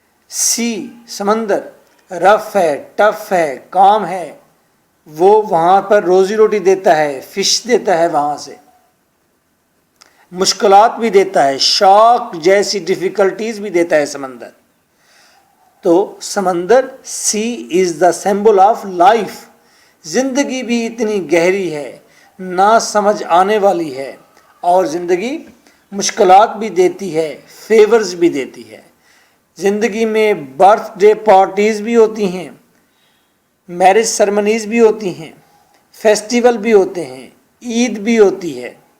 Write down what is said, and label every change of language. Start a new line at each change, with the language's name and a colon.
Urdu: سی سمندر رف ہے، ٹف ہے، کام ہے. وہ وہاں پر روزی روٹی دیتا ہے، فش دیتا ہے، وہاں سے مشکلات بھی دیتا ہے، شاک جیسی ڈیفیکلٹیز بھی دیتا ہے سمندر. تو سمندر
English: Sea is the symbol of life.
Urdu: زندگی بھی اتنی گہری ہے، نہ سمجھ آنے والی ہے، اور زندگی مشکلات بھی دیتی ہے، فیورز بھی دیتی ہے. زندگی میں برتھ ڈے پارٹیز بھی ہوتی ہیں، میرج سرمنیز بھی ہوتی ہیں، فیسٹیول بھی ہوتے ہیں، عید بھی ہوتی ہے.